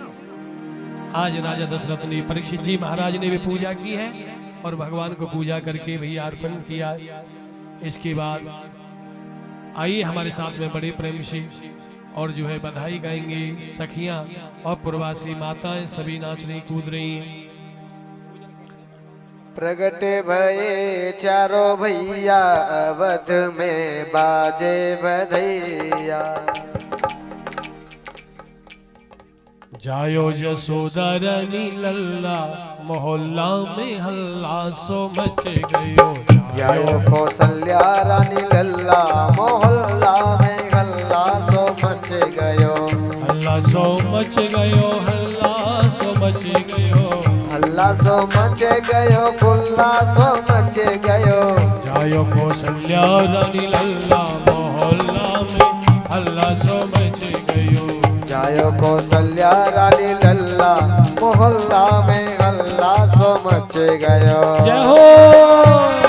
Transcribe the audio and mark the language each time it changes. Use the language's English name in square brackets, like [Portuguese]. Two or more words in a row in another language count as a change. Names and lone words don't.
[Hindi] आज राजा दशरथ ने परीक्षित जी महाराज ने भी पूजा की है और भगवान को पूजा करके भैया अर्पण किया। इसके बाद आइए हमारे साथ में बड़े प्रेम से और जो है बधाई गाएंगे सखियां और प्रवासी माताएं सभी नाच रही कूद रही हैं। [Braj] प्रगटे भये चारो भैया अवध में बाजे बधैया जायो जसोदा रानी लल्ला मोहल्ला में हल्ला सो मच गयो जायो कौशल्या रानी लल्ला मोहल्ला में हल्ला सो मच गयो हल्ला सो मच गयो हल्ला सो मच गयो हल्ला सो मच गयो खुल्ला सो मच गयो जायो कौशल्या रानी लल्ला मोहल्ला में हल्ला सो मच गयो जायो कौशल्या रानी लल्ला मोहल्ला में हल्ला सो मच गयो। [Hindi] जय हो।